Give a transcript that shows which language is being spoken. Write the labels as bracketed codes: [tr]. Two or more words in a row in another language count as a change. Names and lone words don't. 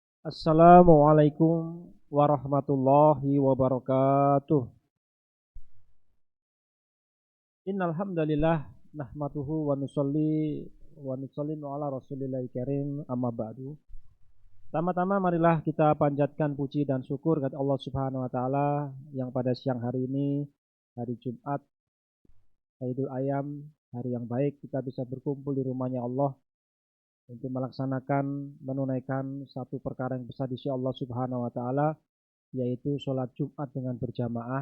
[ar] السلام عليكم ورحمة الله وبركاته. إن الحمد لله نحمده ونسلم على رسول الله الكريم أما بعد. [id] Tama-tama marilah kita panjatkan puji dan syukur kepada Allah [ar] سبحانه وتعالى [id] yang pada siang hari ini, hari Jumat, Idul Ayam, hari yang baik kita bisa berkumpul di rumahnya Allah untuk menunaikan satu perkara yang besar di sisi Allah [ar] سبحانه وتعالى, [id] yaitu sholat Jumat dengan berjamaah.